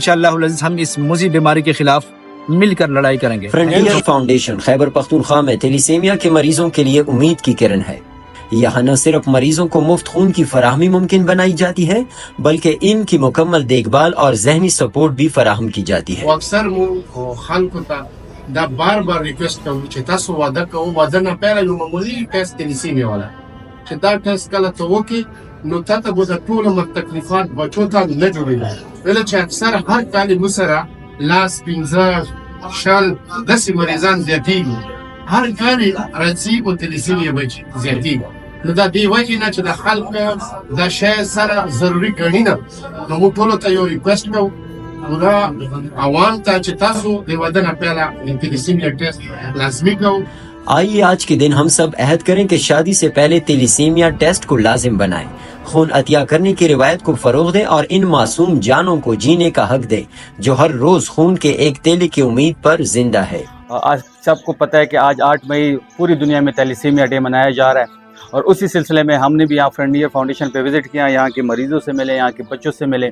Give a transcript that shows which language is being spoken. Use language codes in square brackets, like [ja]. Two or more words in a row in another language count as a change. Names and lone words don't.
[ur] انشاءاللہ العزیز ہم اس موذی بیماری کے خلاف مل کر لڑائی کریں گے۔ فرنٹیر فاؤنڈیشن خیبر پختونخوا میں تیلیسیمیا کے مریضوں کے لیے امید کی کرن ہے۔ یہاں نہ صرف مریضوں کو مفت خون کی فراہمی ممکن بنائی جاتی ہے بلکہ ان کی مکمل دیکھ بھال اور ذہنی سپورٹ بھی فراہم کی جاتی ہے۔ [ps] اکثر مو خلکو ته دا بار بار ریکویسٹ کوو چې تاسو واده کوو، واده نه پیله یو معمولي ټیسټ تیلیسیمیا والا چې دا ټیسټ کله ته وکړې نو تا ته به د ټولو تکلیفات بچو ته نه جوړېږي، ولې چې اکثر هر کال موږ سره لاس 15 شل داسې مریضان زیاتېږي، هر کال راځي په تیلیسیمیا بچي زیاتېږي. نو دا دې وجې نه چې د خلک دا شی سره ضروري ګڼي نه، نو موږ ټولو ته یو ریکویسټ کوو پورا عوام ته چې تاسو د واده نه پیله تیلیسیمیا ټیسټ لازمي کوو۔ [ur] آئیے آج کے دن ہم سب عہد کریں کہ شادی سے پہلے تیلیسیمیا ٹیسٹ کو لازم بنائیں، خون عطیہ کرنے کی روایت کو فروغ دیں اور ان معصوم جانوں کو جینے کا حق دیں جو ہر روز خون کے ایک تیلے کی امید پر زندہ ہے۔ آج سب کو پتہ ہے کہ آج 8 مئی پوری دنیا میں تیلیسیمیا ڈے منایا جا رہا ہے، اور اسی سلسلے میں ہم نے بھی یہاں فرنٹیر فاؤنڈیشن پہ وزٹ کیا، یہاں کے مریضوں سے ملے، یہاں کے بچوں سے ملے۔